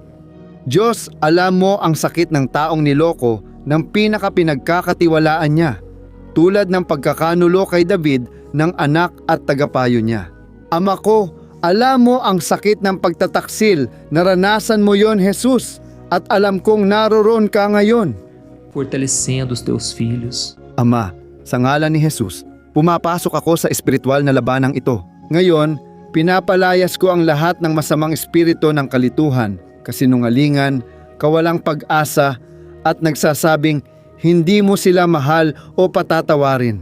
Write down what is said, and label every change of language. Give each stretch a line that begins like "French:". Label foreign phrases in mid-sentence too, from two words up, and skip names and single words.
Filipino: Diyos, alam mo ang sakit ng taong niloko ng pinakapinagkakatiwalaan niya, tulad ng pagkakanulo kay David ng anak at tagapayo niya. Ama ko, alam mo ang sakit ng pagtataksil, naranasan mo yon, Jesus, at alam kong naroroon ka ngayon.
Portuguese: Fortalecendo os teus filhos.
Filipino: Ama, sa ngalan ni Jesus, pumapasok ako sa espiritual na labanang ito. Ngayon, pinapalayas ko ang lahat ng masamang espiritu ng kalituhan, kasinungalingan, kawalang pag-asa at nagsasabing hindi mo sila mahal o patatawarin.